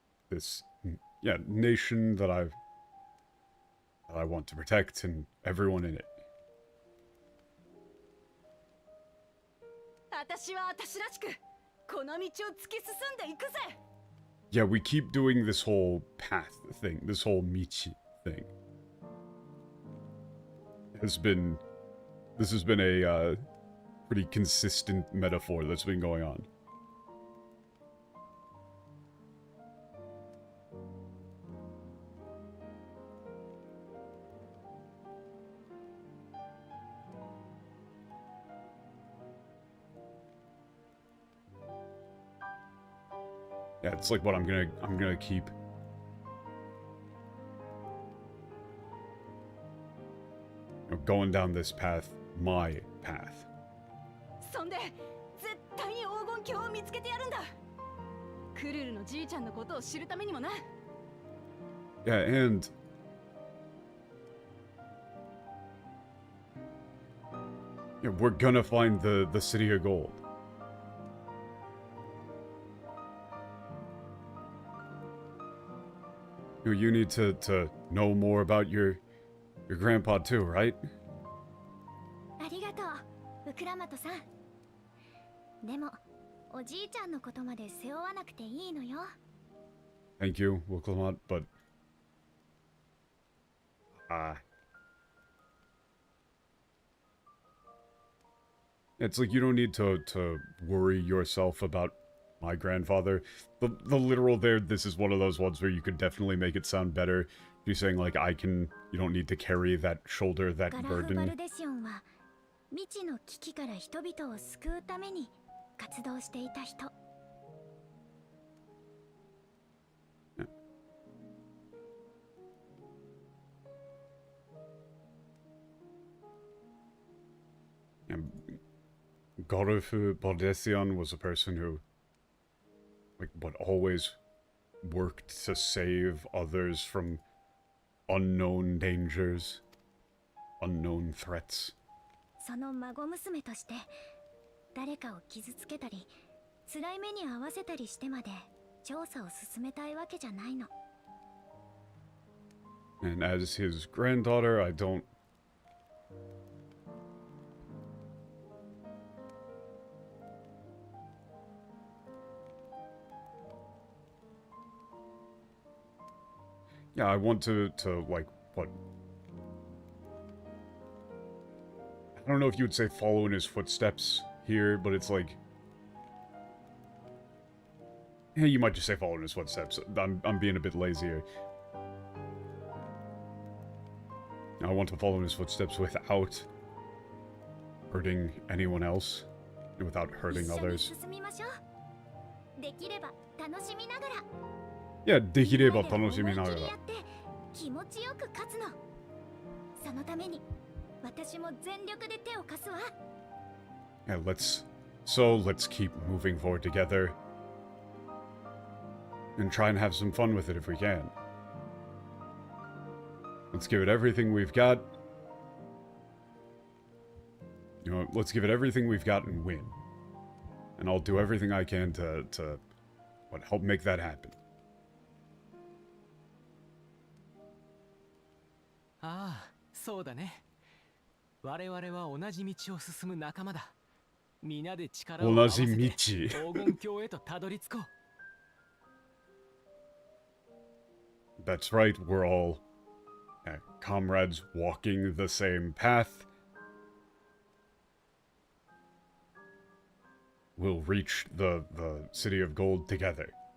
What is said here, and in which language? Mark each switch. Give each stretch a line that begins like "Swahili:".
English: This, nation that I want to protect and everyone in it.
Japanese: 私は私らしくこの道を突き進んでいくぜ。
English: Yeah, we keep doing this whole path thing, this whole Michi thing. This has been a pretty consistent metaphor that's been going on. Yeah, it's like what I'm gonna keep. Going down this path, my path.
Japanese: そんで絶対に黄金鏡を見つけてやるんだ。クルルのじいちゃんのことを知るためにもな。
English: Yeah, and we're gonna find the city of gold. You need to know more about your grandpa too, right?
Japanese: ありがとうウクラマトさん。でもおじいちゃんのことまで背負わなくていいのよ。
English: Thank you, Wilklamat, but it's like you don't need to worry yourself about my grandfather. The literal there, this is one of those ones where you could definitely make it sound better. You're saying like you don't need to carry that shoulder, that
Japanese: ガラフバル
English: burden.
Japanese: デシオンは未知の危機から人々を救うために活動していた人。
English: Gorufu Baldesian was a person who, always worked to save others from unknown dangers, unknown threats.
Japanese: その孫娘として誰かを傷つけたり辛い目に遭わせたりしてまで調査を進めたいわけじゃないの。
English: And as his granddaughter, I don't... Yeah, I want to like, what? I don't know if you would say follow in his footsteps here, but it's like... Yeah, you might just say follow in his footsteps. I'm being a bit lazy here. I want to follow in his footsteps without hurting anyone else, and without hurting
Japanese: 一緒に
English: others.
Japanese: 進みましょう。できれば楽しみながら。 Yeah, できれば楽しみながら。思い切りやって気持ちよく勝つの。そのために私も全力で手を貸すわ。
English: Yeah, let's keep moving forward together. And try and have some fun with it if we can. Let's give it everything we've got. You know, let's give it everything we've got and win. And I'll do everything I can to help make that happen.
Japanese: ああ、そうだね。我々は同じ道を進む仲間だ。皆で力を合わせて黄金鏡へとたどり着こう。
English: That's right, we're all comrades walking the same path. We'll reach the city of gold together.